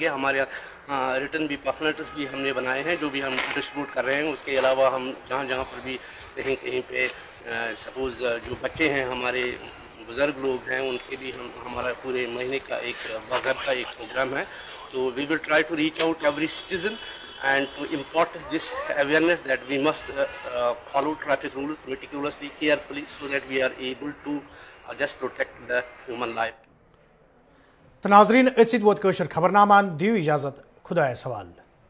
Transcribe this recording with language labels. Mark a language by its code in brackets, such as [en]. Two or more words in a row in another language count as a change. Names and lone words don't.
[hi] हमारे रिटर्न भी पम्फलेट्स भी हमने बनाए हैं जो भी हम डिस्ट्रीब्यूट कर रहे हैं। उसके अलावा हम जहाँ जहाँ पर भी कहीं कहीं पे सपोज़ जो बच्चे हैं, हमारे बुज़ुर्ग लोग हैं, उनके भी हमारा पूरे महीने का एक बाज़ाब्ता एक प्रोग्राम है। [en] तो we will try to reach out every citizen and to impart this awareness that we must follow traffic rules meticulously, carefully, so that we are able to just protect the human life. [ks] तो नाज़रीन, इसी वोत कशर खबरनामान दियो इजाज़त, खुदा सवाल।